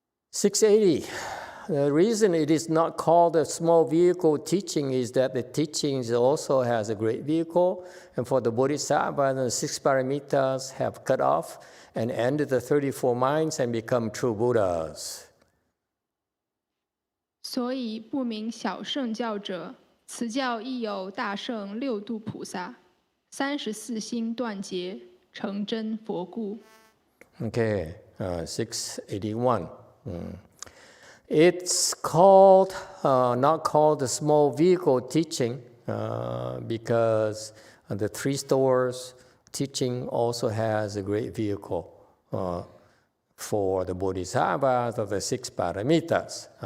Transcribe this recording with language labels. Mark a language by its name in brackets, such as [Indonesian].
[English] 680. The reason it is not called a small vehicle teaching is that the teachings also has a great vehicle, and for the Bodhisattva and the 6 paramitas have cut off and ended the 34 minds and become true Buddhas. [Chinese] 所以不明小圣教者，此教亦有大圣6度菩萨，34心断结，成真佛故。 [English] Okay, 681. It's called, not called the small vehicle teaching because the 3 stores teaching also has a great vehicle for the bodhisattvas of the 6 paramitas.